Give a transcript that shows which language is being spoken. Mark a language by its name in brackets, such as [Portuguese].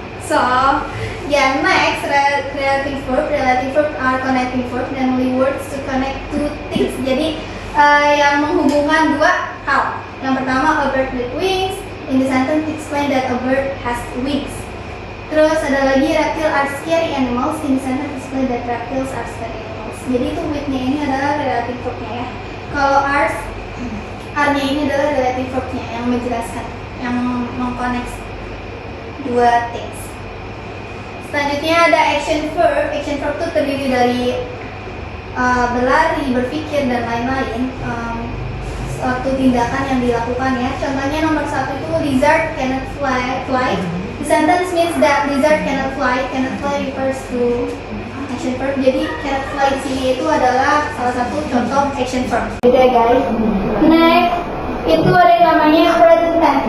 [English] So, yeah, next, relative verb are connecting verb, namely words to connect two things. [Indonesian] Jadi yang menghubungkan dua hal. Yang pertama, [English] a bird with wings. In the sentence, explain that a bird has wings. [Indonesian] Terus ada lagi, [English] reptiles are scary animals. In the sentence, explain that reptiles are scary animals. [Indonesian] Jadi itu with-nya ini adalah relative verb-nya ya. Kalau are-nya ini adalah relative verb-nya yang menjelaskan, yang mengkoneksi dua things. Selanjutnya ada action verb. Action verb itu terdiri dari berlari, berpikir, dan lain-lain. Suatu tindakan yang dilakukan ya. Contohnya nomor 1 itu [English] lizard cannot fly. The sentence means that lizard cannot fly. Cannot fly refers to action verb. [Indonesian] Jadi cannot fly di sini itu adalah salah satu contoh action verb. Gitu ya guys. Next, itu ada yang namanya present tense.